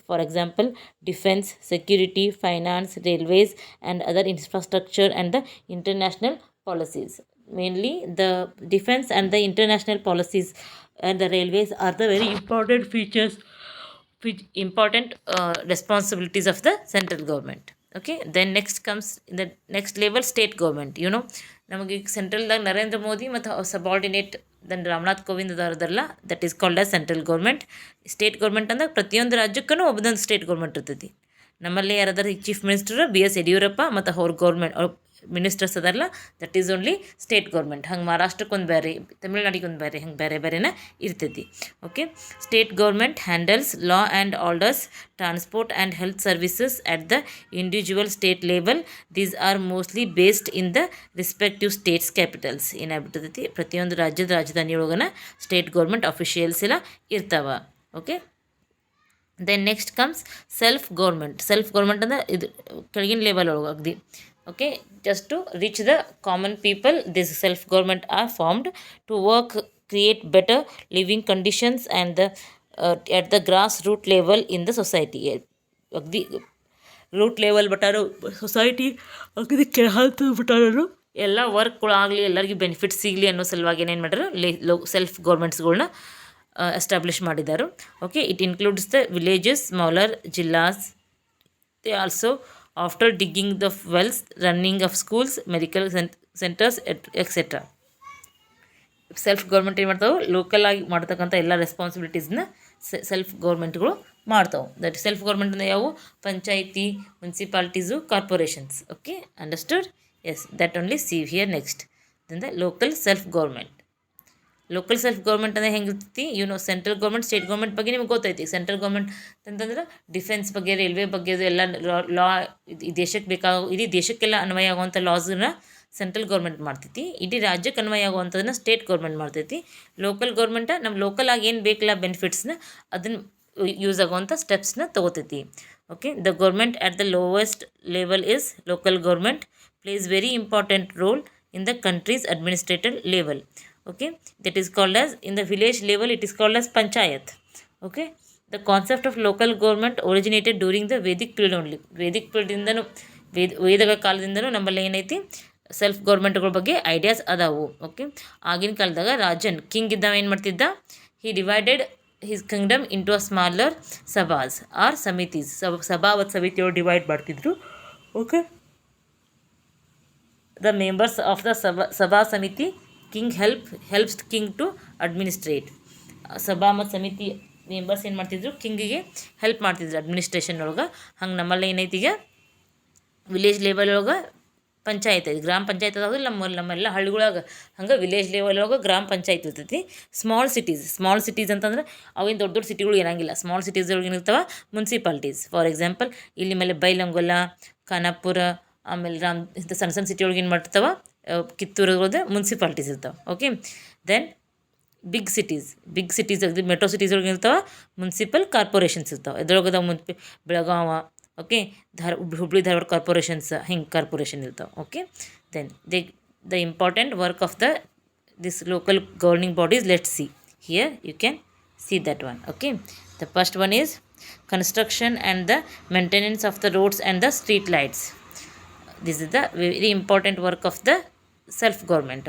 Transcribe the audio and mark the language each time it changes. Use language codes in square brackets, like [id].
[en] For example, defense, security, finance, railways, and other infrastructure, and the international policies. Mainly the defense and the international policies and the railways are the very important features, which important responsibilities of the central government. Okay, then next comes in the next level state government. [kn] ನಮಗೆ ಸೆಂಟ್ರಲ್ದಾಗ ನರೇಂದ್ರ ಮೋದಿ ಮತ್ತು subordinate Dhan Ramnath Kovind ಅದಾರದಲ್ಲ, [en] That is called as central government. [kn] State government ಅಂದ್ರೆ ಪ್ರತಿಯೊಂದು ರಾಜ್ಯಕ್ಕೂ ಒಬ್ಬೊಂದು state government ಇರ್ತೈತಿ. ನಮ್ಮಲ್ಲಿ ಯಾರಾದ್ರೂ chief minister BS Yediyurappa ಮತ್ತು ಅವ್ರ government ministers ಅದಾರಲ್ಲ, [en] That is only state government. [kn] ಹಂಗೆ ಮಹಾರಾಷ್ಟ್ರಕ್ಕೊಂದು ಬೇರೆ, ತಮಿಳ್ನಾಡಿಗೊಂದು ಬೇರೆ, ಹಂಗೆ ಬೇರೆ ಬೇರೆನೇ ಇರ್ತೈತಿ. [en] Okay, state government handles law and orders, transport and health services at the individual state level. These are mostly based in the respective states capitals. [kn] ಏನಾಗ್ಬಿಟ್ಟಿರ್ತೈತಿ, ಪ್ರತಿಯೊಂದು ರಾಜ್ಯದ ರಾಜಧಾನಿಯೊಳಗನ state government officials ಎಲ್ಲ ಇರ್ತಾವ. [en] Okay, then next comes self government. [kn] Self government ಅಂದರೆ ಇದು ಕೆಳಗಿನ level ಒಳಗೆ ಅಗದಿ. [en] Okay, just to reach the common people, this self government are formed to work, create better living conditions, and at the grassroots level in the society. [kn] The root level ಬಟಾರು society ಅಗದಿ ಕೆಳಹಂತ ಬಿಟ್ಟಾರು ಎಲ್ಲ ವರ್ಕ್ಗಳು ಆಗಲಿ, ಎಲ್ಲರಿಗೂ benefits ಸಿಗಲಿ ಅನ್ನೋ ಸಲುವಾಗಿ ಏನೇನು ಮಾಡ್ಯಾರ, self ಗೌರ್ಮೆಂಟ್ಸ್ಗಳ್ನ establish ಮಾಡಿದ್ದಾರೆ. [en] Okay, it includes the villages, smaller zillas. They also after digging the wells, running of schools, medical centers, etc. [kn] Self government ಏನು ಮಾಡ್ತಾವೆ, ಲೋಕಲ್ ಆಗಿ ಮಾಡ್ತಕ್ಕಂಥ ಎಲ್ಲ ರೆಸ್ಪಾನ್ಸಿಬಿಲಿಟೀಸ್ನ ಸೆಲ್ಫ್ ಗೌರ್ಮೆಂಟ್ಗಳು ಮಾಡ್ತಾವೆ. ದಟ್ ಸೆಲ್ಫ್ ಗೌರ್ಮೆಂಟ್ ಅಂದರೆ ಯಾವುವು, panchayat, ಮುನ್ಸಿಪಾಲಿಟೀಸು, corporations. Okay, understood? [en] Yes, that only see here. Next then the local self government. [kn] Local self government ಅಂದರೆ ಹೆಂಗಿರ್ತೈತಿ, ಸೆಂಟ್ರಲ್ ಗೌರ್ಮೆಂಟ್, ಸ್ಟೇಟ್ ಗೌರ್ಮೆಂಟ್ ಬಗ್ಗೆ ನಿಮ್ಗೆ ಗೊತ್ತೈತಿ. ಸೆಂಟ್ರಲ್ ಗೌರ್ಮೆಂಟ್ ಅಂತಂದ್ರೆ ಡಿಫೆನ್ಸ್ ಬಗ್ಗೆ, ರೈಲ್ವೆ ಬಗ್ಗೆ, ಎಲ್ಲ ಲಾ ಈ ದೇಶಕ್ಕೆ ಇಡೀ ದೇಶಕ್ಕೆಲ್ಲ ಅನ್ವಯ ಆಗುವಂಥ ಲಾಸ್ನ ಸೆಂಟ್ರಲ್ ಗೌರ್ಮೆಂಟ್ ಮಾಡ್ತೈತಿ. ಇಡೀ ರಾಜ್ಯಕ್ಕೆ ಅನ್ವಯ ಆಗುವಂಥದ್ದನ್ನ ಸ್ಟೇಟ್ ಗೌರ್ಮೆಂಟ್ ಮಾಡ್ತೈತಿ. ಲೋಕಲ್ ಗೌರ್ಮೆಂಟ ನಮ್ಮ ಲೋಕಲ್ ಆಗಿ ಏನು ಬೇಕಲ್ಲ ಬೆನಿಫಿಟ್ಸ್ನ ಅದನ್ನು ಯೂಸ್ ಆಗುವಂಥ ಸ್ಟೆಪ್ಸ್ನ ತೊಗೋತೈತಿ. [en] Okay, the government at the lowest level is local government plays very important role in the country's administrative level. Okay, that is called as, in the village level it is called as panchayat. Okay, the concept of local government originated during the Vedic period only. [kn] Vedic period ಇಂದನು ವೇದಗಳ ಕಾಲದಿಂದನೂ ನಮ್ಮಲ್ಲಿ ಏನೈತಿ, self ಗೌರ್ಮೆಂಟ್ಗಳ ಬಗ್ಗೆ ideas ಅದಾವು. Okay, ಆಗಿನ ಕಾಲದಾಗ Rajan king ಇದ್ದಾವ ಏನು ಮಾಡ್ತಿದ್ದ, [en] He divided his kingdom into a smaller sabhas or samitis. [kn] ಸಭಾ ಮತ್ತು ಸಮಿತಿಯವರು ಡಿವೈಡ್ ಮಾಡ್ತಿದ್ರು. Okay, [en] the members of the Sabha Samiti, king helps king to administrate. [kn] ಸಭಾ ಮತ್ತು ಸಮಿತಿ ಮೆಂಬರ್ಸ್ ಏನು ಮಾಡ್ತಿದ್ರು, ಕಿಂಗಿಗೆ ಹೆಲ್ಪ್ ಮಾಡ್ತಿದ್ರು ಅಡ್ಮಿನಿಸ್ಟ್ರೇಷನ್ ಒಳಗೆ. ಹಂಗೆ ನಮ್ಮಲ್ಲಿ ಏನೈತಿ ಈಗ ವಿಲೇಜ್ ಲೆವೆಲ್ ಒಳಗೆ ಪಂಚಾಯತ್ ಐತಿ, ಗ್ರಾಮ ಪಂಚಾಯತ್ ಅದಾವೆ ನಮ್ಮೆಲ್ಲ ಹಳ್ಳಿಗಳಾಗ. ಹಂಗೆ ವಿಲೇಜ್ ಲೆವೆಲ್ ಒಳಗೆ ಗ್ರಾಮ ಪಂಚಾಯತ್ ಇರ್ತೈತಿ. ಸ್ಮಾಲ್ ಸಿಟೀಸ್ ಅಂತಂದ್ರೆ ಅವೇನು ದೊಡ್ಡ ದೊಡ್ಡ ಸಿಟಿಗಳು ಏನಾಗಿಲ್ಲ. ಸ್ಮಾಲ್ ಸಿಟೀಸ್ ಒಳಗೆ ಏನಿರ್ತಾವೆ ಮುನ್ಸಿಪಾಲ್ಟೀಸ್. ಫಾರ್ ಎಕ್ಸಾಂಪಲ್ ಇಲ್ಲಿ ಮೇಲೆ ಬೈಲಂಗೊಲ್ಲ, ಖಾನಾಪುರ, ಆಮೇಲೆ ಇಂಥ ಸಣ್ಣ ಸಣ್ಣ ಸಿಟಿ ಒಳಗೆ ಏನು ಮಾಡ್ತಾವೆ, ಕಿತ್ತೂರದ್ದು ಮುನ್ಸಿಪಾಲ್ಟೀಸ್ ಇರ್ತಾವೆ. Okay, [en] then big cities metro cities [kn] ಒಳಗೆ ಇರ್ತಾವೆ ಮುನ್ಸಿಪಲ್ ಕಾರ್ಪೊರೇಷನ್ಸ್ ಇರ್ತಾವೆ. ಎದ್ರೊಳಗದ ಬೆಳಗಾವ, ಓಕೆ, ಹುಬ್ಳಿ ಧಾರವಾಡ ಕಾರ್ಪೊರೇಷನ್ಸ್, ಹಿಂಗೆ ಕಾರ್ಪೊರೇಷನ್ ಇರ್ತಾವೆ. [en] Okay, then the important work of this local governing bodies. Let's see here, you can see that one. Okay, the first one is construction and the maintenance of the roads and the street lights. This is the very important work of the self government.